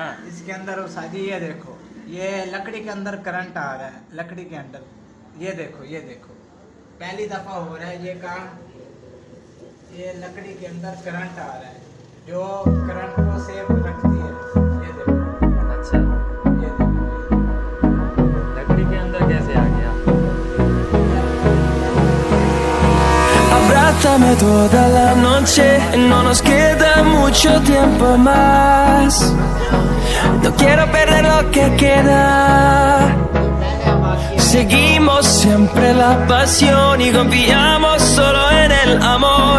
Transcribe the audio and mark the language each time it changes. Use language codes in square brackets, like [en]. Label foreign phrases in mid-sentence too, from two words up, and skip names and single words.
[hi] इसके अंदर शादी, ये देखो, ये लकड़ी के अंदर करंट आ रहा है, लकड़ी के अंदर, ये देखो, ये देखो, पहली दफा हो रहा है ये काम। ये लकड़ी के अंदर करंट आ रहा है जो करंट को सेव रखती है। ये देखो, अच्छा, ये देखो, लकड़ी के अंदर कैसे आ गया? [es] Abrázame toda la noche, no nos queda mucho tiempo más. No quiero perder lo que queda. Seguimos siempre la pasión y confiamos solo en el amor.